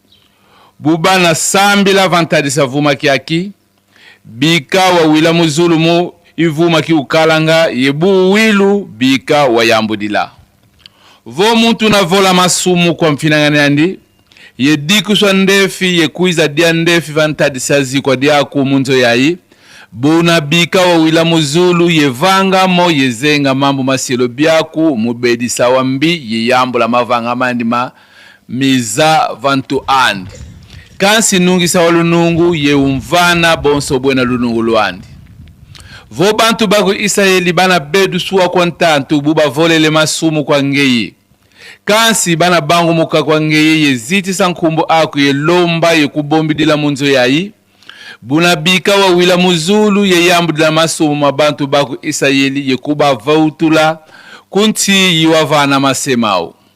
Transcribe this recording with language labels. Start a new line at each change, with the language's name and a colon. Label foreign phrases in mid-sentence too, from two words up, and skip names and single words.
Kongo: bubana sambila vantarisi avuma kiaki bika wa wila muzulumu ivuma ki ukalanga yebu wilu bika wa yambudila vo muntu na vola masumu kwa mfinangani andi ye dikuswa ndefi ye kuiza dia ndefi vantadisa zikwa dia kumunzo yayi buna bika wa wila muzulu ye vanga mo ye zenga mambo masielo biaku mubedi sawambi ye yambo la mavanga mandima miza vantu andi kansi nungi sawalu nungu ye umvana bonso buena lunungu luandi vo bantu baku Israeli bana bedu suwa kontantu buba volele masumu kwa ngeye kansi bana bangu muka kwa ngeye ye ziti sankumbo aku ye lomba ye kubombi dila munzo yayi buna bika wa wila muzulu ye yambu dila masumu mabantu baku Israeli ye kuba vautula kunti yiwavana masemao